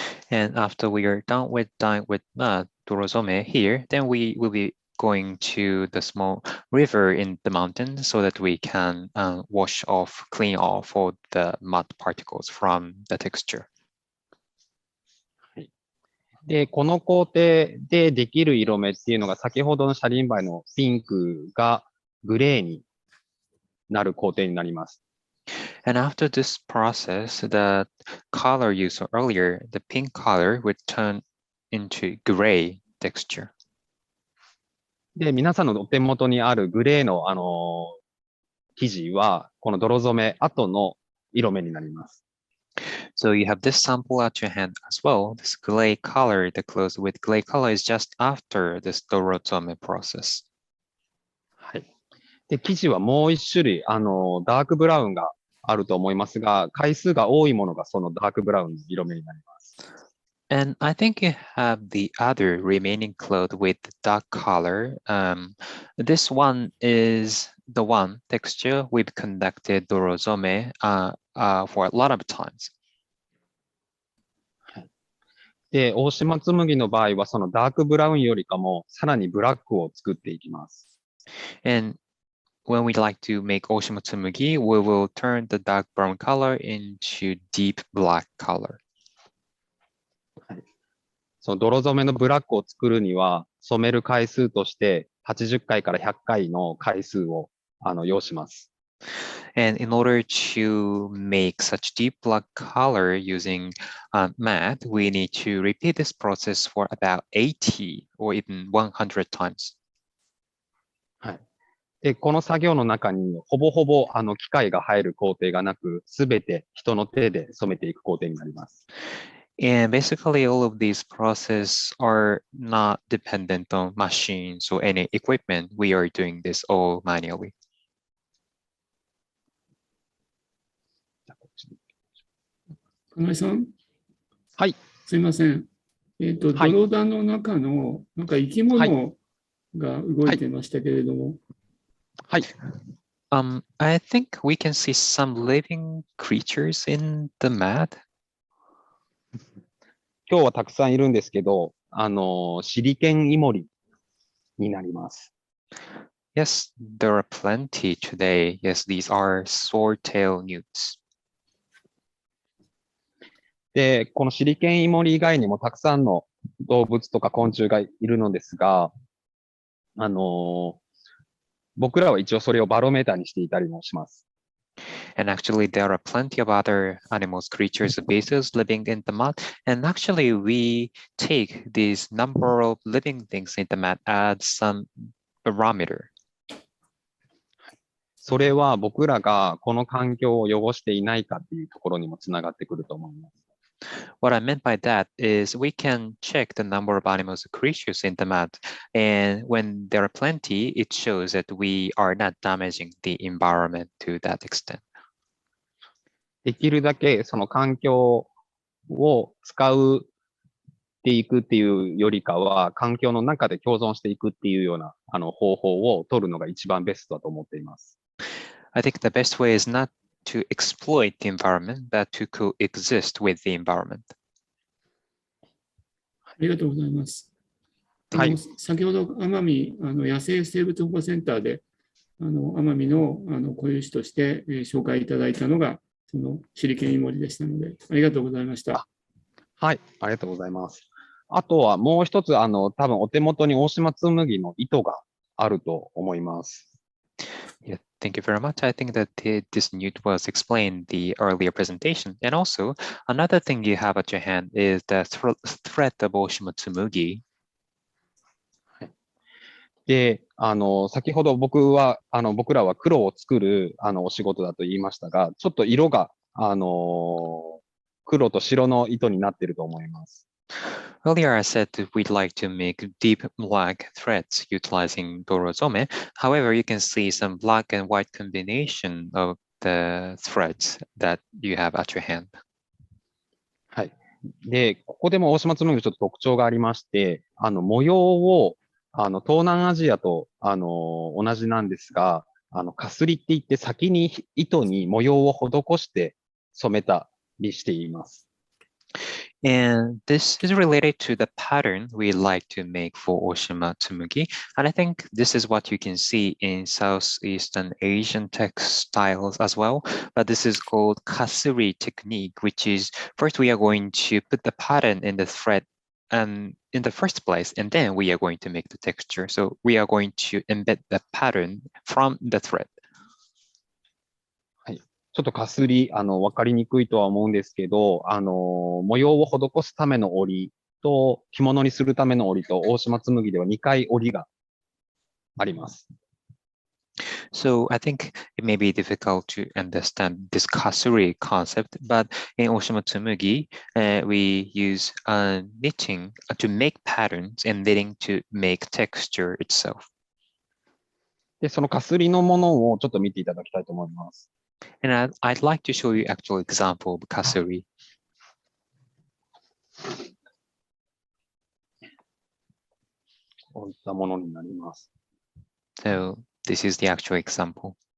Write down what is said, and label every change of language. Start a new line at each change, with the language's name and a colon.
English: And after we are done with dyeing with mat, dorozome here, then we will be going to the small river in the mountain so that we can clean off all the mud particles from the texture.
Japanese: で、この工程でできる色目っていうのが先ほどのシャリンバイのピンクがグレーになる工程になります。
English: And after this process, the color you saw earlier, the pink color would turn into gray texture.
Japanese: で、皆さんのお手元にあるグレーの生地は、この泥染め後の色目になります。
English: So you have this sample at your hand as well. This gray color, the clothes with gray color is just after this dorozome process.
Japanese: はい。で、生地はもう一種類、ダークブラウンがあると思いますが、回数が多いものがそのダークブラウンの色目になります。
English: And I think you have the other remaining cloth with dark color. This one is the one texture we've conducted dorozome for a lot of times.
Japanese: で、大島紬の場合はそのダークブラウンよりかもさらにブラックを作っていきます。
English: And when we like to make Oshimatsumagi, we will turn the dark brown color into deep black color.
Japanese: その泥染めのブラックを作るには、染める回数として80回から100回の回数を要します。
English: And in order to make such deep black color using mat, we need to repeat this process for about 80 or even 100 times.
Japanese: はい。で、この作業の中にほぼほぼ機械が入る工程がなく、すべて人の手で染めていく工程になります。
English: And basically all of these processes are not dependent on machines or any equipment. We are doing this all manually.
Japanese: 金井さん、はい。すいません。泥田の中のなんか生き物が動いてましたけれども。はい。
English: I think we can see some living creatures in the mat.
Japanese: 今日はたくさんいるんですけど、シリケンイモリになります。
English: Yes, there are plenty today. Yes, these are swordtail newts.
Japanese: で、このシリケンイモリ以外にもたくさんの動物とか昆虫がいるのですが、僕らは一応それをバロメーターにしていたりもします。
English: And actually, there are plenty of other animals, creatures, species living in the mud. And actually, we take this number of living things in the mud as some barometer.
Japanese: それは僕らがこの環境を汚していないかっていうところにもつながってくると思います。
English: What I meant by that is we can check the number of animals and creatures in the mud. And when there are plenty, it shows that we are not damaging the environment to that extent.
Japanese: できるだけその環境を使っていくっていうよりかは、環境の中で共存していくっていうような方法を取るのが一番ベストだと思っています。
English: I think the best way is not to exploit the environment, but to coexist with the environment.
Japanese: ありがとうございます。はい。先ほど奄美野生生物保護センターで奄美の固有種として紹介いただいたのがそのシリケンイモリでしたので、ありがとうございました。はい、ありがとうございます。あとはもう一つ多分お手元に大島紬の糸があると思います。
English: Yeah, thank you very much. I think that this newt was explained the earlier presentation. And also, another thing you have at your hand is the thread of Oshimatsumagi.
Japanese: で、先ほど僕らは黒を作るお仕事だと言いましたが、ちょっと色が黒と白の糸になっていると思います。
English: Earlier, I said that we'd like to make deep black threads utilizing dorozome. However, you can see some black and white combination of the threads that you have at your hand.
Japanese: はい。で、ここでも大島紬ちょっと特徴がありまして、模様を東南アジアと同じなんですが、かすりって言って先に糸に模様を施して染めたりしています。
English: And this is related to the pattern we like to make for Oshimatsumagi. And I think this is what you can see in Southeastern Asian textiles as well. But this is called Kassiri Technique, which is first we are going to put the pattern in the thread in the first place, and then we are going to make the texture. So we are going to embed the pattern from the thread.
Japanese: ちょっとかすり、わかりにくいとは思うんですけど、模様を施すための織りと、着物にするための織りと、大島紬では2回織りがあります。
English: So I think it may be difficult to understand this kasuri concept, but in Oshimatsumagi, we use knitting to make patterns and knitting to make texture itself.
Japanese: で、そのかすりのものをちょっと見ていただきたいと思います。
English: And I'd like to show you actual example of kasuri.
Japanese: こういったものになります。
English: So this is the actual example.